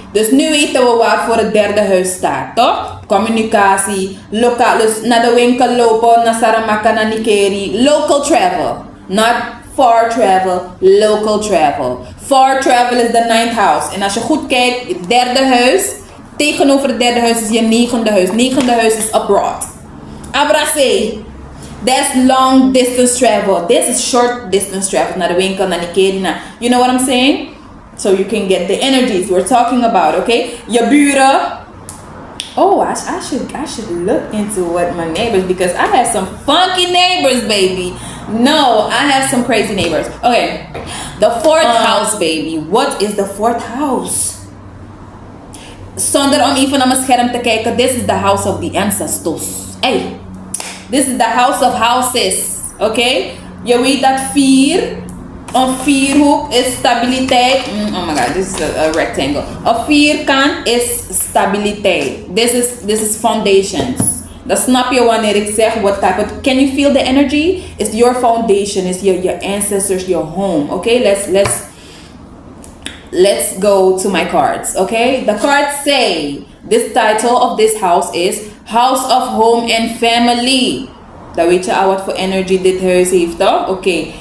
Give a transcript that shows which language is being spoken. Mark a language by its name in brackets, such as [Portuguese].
[Dutch] Dus nu weten we waarvoor het derde huis staat, toch? Communicatie, lokaal, dus naar de winkel lopen, naar Saramaka, naar Nikeri. [English] Local travel, not far travel, local travel. Far travel is the ninth house. [Dutch] En als je goed kijkt, het derde huis, tegenover het derde huis is je negende huis. Negende huis is abroad. Abrase. [English] That's long distance travel. This is short distance travel. [Dutch] Naar de winkel, naar Nikeri, naar... [English] You know what I'm saying? So you can get the energies we're talking about, okay? [Dutch] Je buren. [English] Oh, I should look into what my neighbors, because I have some funky neighbors, baby. No, I have some crazy neighbors. Okay, the fourth house, baby. What is the fourth house? [Dutch] Zonder om even naar mijn scherm te kijken, [English] this is the house of the ancestors. Hey, this is the house of houses, okay? [Dutch] Je weet dat 4... Een vierhoek is stabiliteit. [English] Oh my god, this is a rectangle. [Dutch] Een vierkant is stabiliteit. [English] This is foundations. [Dutch] Dan snap je wanneer ik zeg [English] what type of... Can you feel the energy? It's your foundation. It's your ancestors, your home. Okay, let's go to my cards. Okay, the cards say this title of this house is House of Home and Family. [Dutch] Dan weet je al wat voor energy dit huis heeft, toch? [English] Oké.